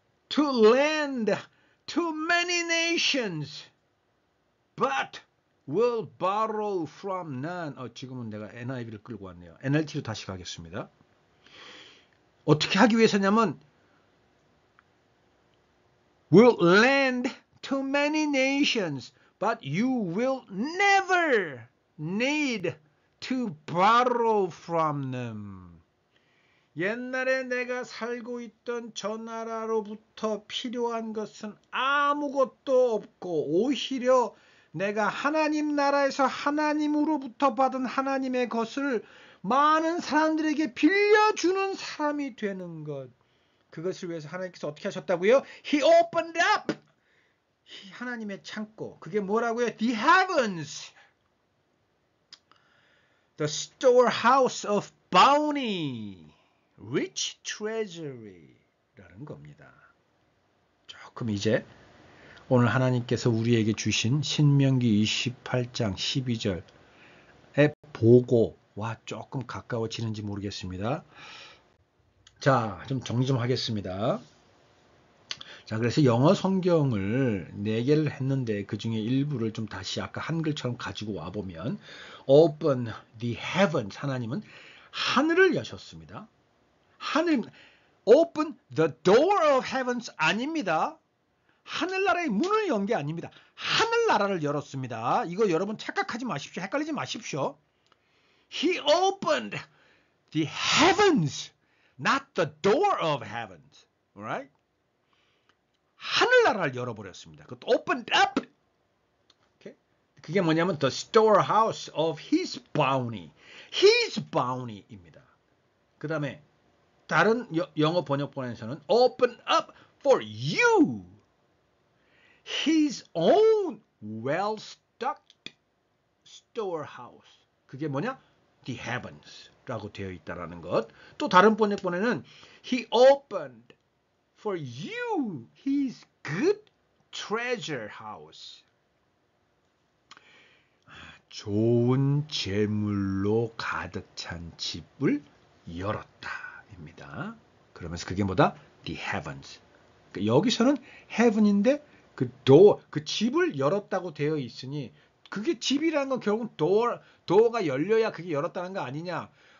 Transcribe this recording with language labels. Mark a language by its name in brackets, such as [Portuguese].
[English] To lend to many nations, but will borrow from none. [Korean] 지금은 내가 NIV를 끌고 왔네요. NLT로 다시 가겠습니다. 어떻게 하기 위해서냐면 [English] will lend to many nations, but you will never need to borrow from them. [Korean] 옛날에 내가 살고 있던 저 나라로부터 필요한 것은 아무것도 없고 오히려 내가 하나님 나라에서 하나님으로부터 받은 하나님의 것을 많은 사람들에게 빌려주는 사람이 되는 것. 그것을 위해서 하나님께서 어떻게 하셨다고요? [English] He opened up. [Korean] 하나님의 창고. 그게 뭐라고요? [English] The heavens. The storehouse of bounty. Rich treasury [Korean] 라는 겁니다. 조금 이제 오늘 하나님께서 우리에게 주신 신명기 28장 12절의 보고와 조금 가까워지는지 모르겠습니다. 자, 좀 정리 좀 하겠습니다. 자, 그래서 영어 성경을 4개를 했는데 그 중에 일부를 좀 다시 아까 한글처럼 가지고 와보면 [English] Open the heavens. [Korean] 하나님은 하늘을 여셨습니다. 하늘, [English] open the door of heavens [Korean] 아닙니다. 하늘나라의 문을 연 게 아닙니다. 하늘나라를 열었습니다. 이거 여러분 착각하지 마십시오. 헷갈리지 마십시오. [English] He opened the heavens, not the door of heavens. Alright? [Korean] 하늘나라를 열어버렸습니다. 그것도 [English] opened up. Okay? [Korean] 그게 뭐냐면 [English] the storehouse of his bounty. his bounty입니다. [Korean] 그 다음에 다른 영어 번역본에서는 [English] open up for you his own well-stocked storehouse. [Korean] 그게 뭐냐? [English] The heavens [Korean] 라고 되어 있다라는 것. 또 다른 번역본에는 [English] he opened for you his good treasure house. [Korean] 좋은 재물로 가득 찬 집을 열었다. 입니다. 그러면서 그게 뭐다? [English] The heavens. [Korean] 그러니까 여기서는 heaven인데 그 door, 그 집을 열었다고 되어 있으니 그게 집이라는 건 결국은 door가 열려야 그게 열었다는 거 아니냐?